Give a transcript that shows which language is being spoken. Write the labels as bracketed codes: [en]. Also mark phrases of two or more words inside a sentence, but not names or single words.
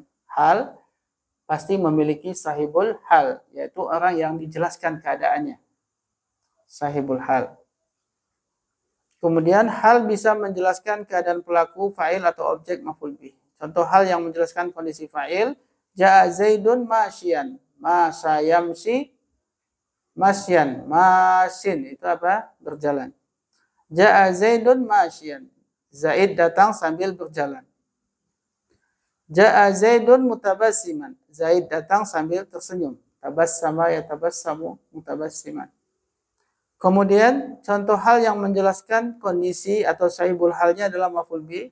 [id] Hal pasti memiliki [ar] صاحب الحال, [id] yaitu orang yang dijelaskan keadaannya. [ar] صاحب الحال. [id] Kemudian hal bisa menjelaskan keadaan pelaku, fa'il atau objek [ar] مفعول به. [id] Contoh hal yang menjelaskan kondisi fa'il, [ar] جاء زيد ماشيا. مشى يمشي مشيا ماشي [id] itu apa? Berjalan. [ar] جاء زيد مشيا. [id] Zaid datang sambil berjalan. [ar] جاء زيد متبسما. [id] Zaid datang sambil tersenyum. [ar] تبسم يتبسم متبسما. [id] Kemudian contoh hal yang menjelaskan kondisi atau sahibul halnya adalah [ar] مفعول به.